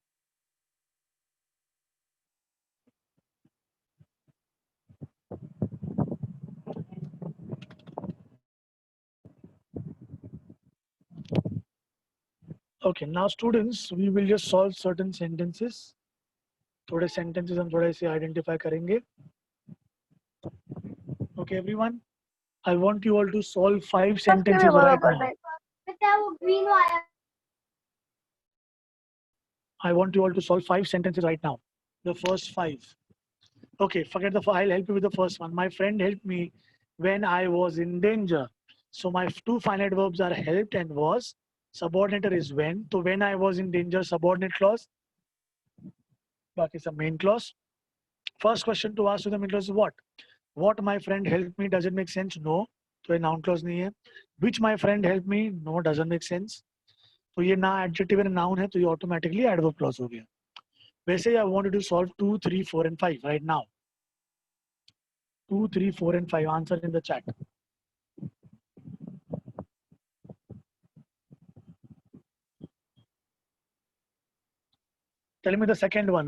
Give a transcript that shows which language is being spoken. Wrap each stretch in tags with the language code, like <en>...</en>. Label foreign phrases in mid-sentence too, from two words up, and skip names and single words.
<en>Okay, now students, we will just solve certain sentences.</en> <hi>थोड़े sentences हम थोड़े से identify करेंगे.</hi> <en>Okay, everyone. I want you all to solve 5 sentences right now. I want you all to solve 5 sentences right now. The first 5. Okay, forget I'll help you with the first one. My friend helped me when I was in danger. So my 2 finite verbs are helped and was. Subordinator is when. So when I was in danger, subordinate clause. Baaki some main clause. First question to ask to the main clause is what? What my friend helped me, does it make sense? No.</en> <hi>तो ये</hi> <en>noun clause</en> <hi>नहीं है.</hi> <en>Which my friend helped me? No, doesn't make sense.</en> <hi>तो ये ना</hi> <en>adjective and noun</en> <hi>है, तो ये automatically</hi> <en>adverb clause</en> <hi>हो गया.</hi> <en>वैसे I wanted to solve 2, 3, 4 and 5 right now. 2, 3, 4 and 5. Answer in the chat. Tell me the second one.</en>